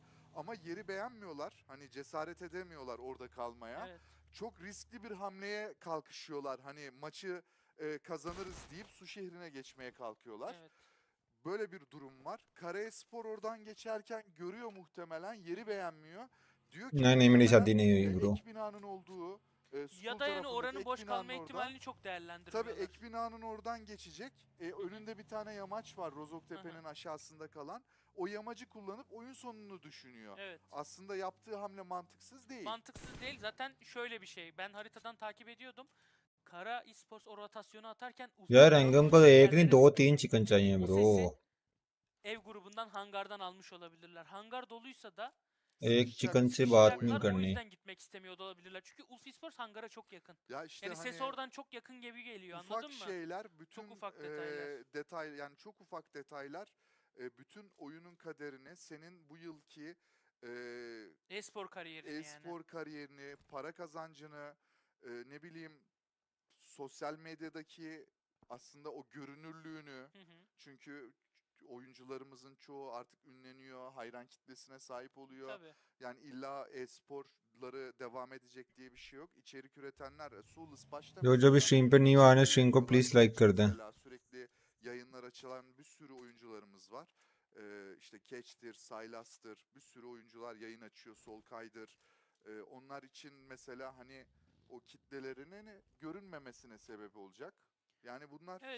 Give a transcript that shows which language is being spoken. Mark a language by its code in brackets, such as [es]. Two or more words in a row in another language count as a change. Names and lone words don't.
[tr] Ama yeri beğenmiyorlar. Hani cesaret edemiyorlar orada kalmaya. Evet. Çok riskli bir hamleye kalkışıyorlar. Hani maçı kazanırız deyip su şehrine geçmeye kalkıyorlar. Evet. Böyle bir durum var. Karayespor oradan geçerken görüyor muhtemelen yeri beğenmiyor. Diyor ki [hi] नहीं नहीं मेरी [tr] muhtemelen, [hi] शादी नहीं हुई ब्रो. [tr] ek binanın olduğu school Ya da yani tarafındaki oranın ek boş binanın kalma oradan- ihtimalini çok değerlendirmiyorlar. Tabii ek binanın oradan geçecek. Önünde bir tane yamaç var Rozoktepe'nin aşağısında kalan. O yamacı kullanıp oyun sonunu düşünüyor. Evet. Aslında yaptığı hamle mantıksız değil. Mantıksız değil. Zaten şöyle bir şey. Ben haritadan takip ediyordum. Kara Esports o rotasyonu atarken [hi] यार रैंगम को तो एक नहीं दो तीन चिकन चाहिए [tr] O [hi] ब्रो. [tr] sesi ev grubundan hangardan almış olabilirler. Hangar doluysa da [hi] एक [tr] Sıkışacak, [hi] चिकन से [tr] sıkışacak [hi] बात नहीं [tr] sıkışacaklar, o [hi] करनी. [tr] yüzden gitmek istemiyor da olabilirler. Çünkü Ulf Esports hangara çok yakın. Ya işte Yani hani ses oradan çok yakın gibi geliyor. ufak Anladın mı? şeyler, bütün ufak detaylar. detay yani çok ufak detaylar bütün oyunun kaderini senin bu yılki E-spor kariyerini yani. e-spor kariyerini, para kazancını, ne bileyim sosyal medyadaki aslında o görünürlüğünü Hı hı. çünkü oyuncularımızın çoğu artık ünleniyor, hayran kitlesine sahip oluyor. Tabii. Yani illa e-sporları devam edecek diye bir şey yok. İçerik üretenler Sulis başta [hi] जो जो भी स्ट्रीम पे न्यू आए ना स्ट्रीम को प्लीज लाइक कर दें. [tr] mesela sürekli yayınlar açılan bir sürü oyuncularımız var. İşte Catch'tir, Sylas'tır, bir sürü oyuncular yayın açıyor, Solkay'dır. Onlar için mesela hani o kitlelerinin görünmemesine sebep olacak. Yani bunlar Evet